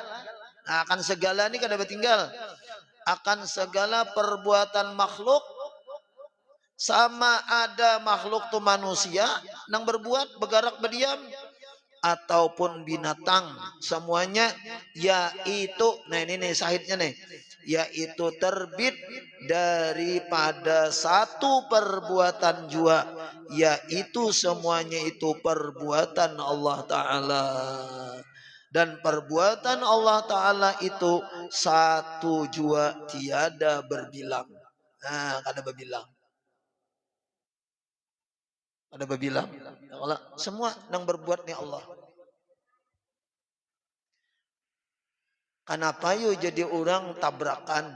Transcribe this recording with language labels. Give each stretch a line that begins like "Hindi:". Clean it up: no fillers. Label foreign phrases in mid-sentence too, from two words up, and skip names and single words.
Banjar: Nah, akan segala ini kada bertinggal. Akan segala perbuatan makhluk, sama ada makhluk tu manusia nang berbuat, bergerak, berdiam, ataupun binatang, semuanya yaitu, nah ini nih sahidnya nih, yaitu terbit daripada satu perbuatan jua, yaitu semuanya itu perbuatan Allah Ta'ala. Dan perbuatan Allah Ta'ala itu satu jua, tiada berbilang. Nah, kada berbilang. Ada berbilang. Allah semua yang berbuat ni Allah. Kenapa yuk jadi orang tabrakan?